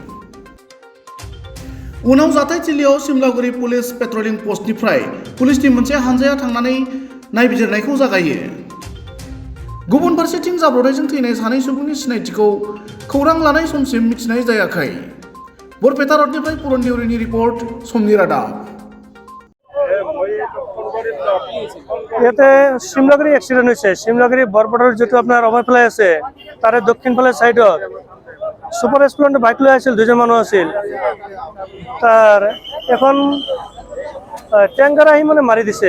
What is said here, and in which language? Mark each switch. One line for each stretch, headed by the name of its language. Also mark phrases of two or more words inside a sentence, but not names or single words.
Bodo: उनाव जाथायथिलियाव सिमलागुरि पुलिस पेट्रलिं पस्टनिफ्राय पुलिसनि मोनसे हानजाया थांनानै नायबिजिरनायखौ जागायो। गुबुन फारसेथिं जाब्रबथायजों थैनाय सानै सुबुंनि सिनायथिखौ खौरां लानाय समसिम मिथिनाय जायाखै। बरपेटा रडनिफ्राय पुरन देउरिनि रिपर्ट, समनि रादाब।
Assamese: ইয়াতে শিমলাগুৰি এক্সিডেণ্ট হৈছে। শিমলাগুৰি বৰপেটাৰ যিটো আপোনাৰ ৰমাইফালে আছে তাৰে দক্ষিণফালে চাইডত ছুপাৰ স্প্লেণ্ডাৰ বাইক লৈ আছিল, দুজন মানুহ আছিল। তাৰ এখন টেংকাৰ আহি মানে মাৰি দিছে।